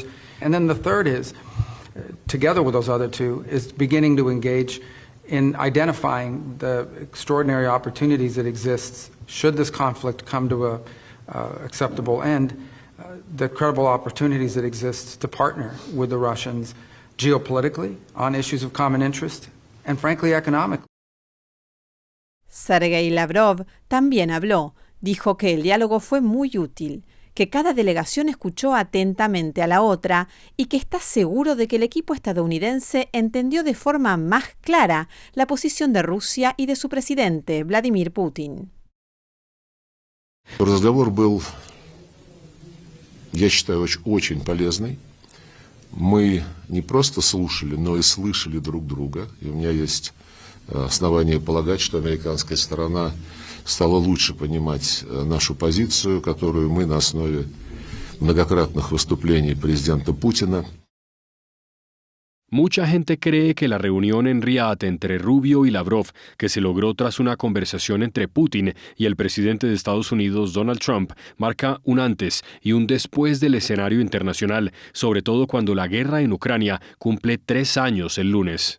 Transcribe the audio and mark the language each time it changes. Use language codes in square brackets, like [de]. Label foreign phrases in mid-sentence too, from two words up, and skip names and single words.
[en] And then the third is, together with those other two, is beginning to engage in identifying the extraordinary opportunities that exist should this conflict come to a acceptable end, the credible opportunities that exist to partner with the Russians geopolitically on issues of common interest and frankly economically. [es] Sergei Lavrov también habló. Dijo que el diálogo fue muy útil, que cada delegación escuchó atentamente a la otra y que está seguro de que el equipo estadounidense entendió de forma más clara la posición de Rusia y de su presidente, Vladimir Putin. [ru] Разговор был, я считаю, очень полезный. Мы не просто слушали, но и слышали друг друга. И у меня есть основания полагать, что американская сторона стала лучше понимать нашу позицию, которую мы на основе многократных выступлений президента Путина. [es] Mucha gente cree que la reunión en Riad entre Rubio y Lavrov, que se logró tras una conversación entre Putin y el presidente de Estados Unidos, Donald Trump, marca un antes y un después del escenario internacional, sobre todo cuando la guerra en Ucrania cumple 3 años el lunes.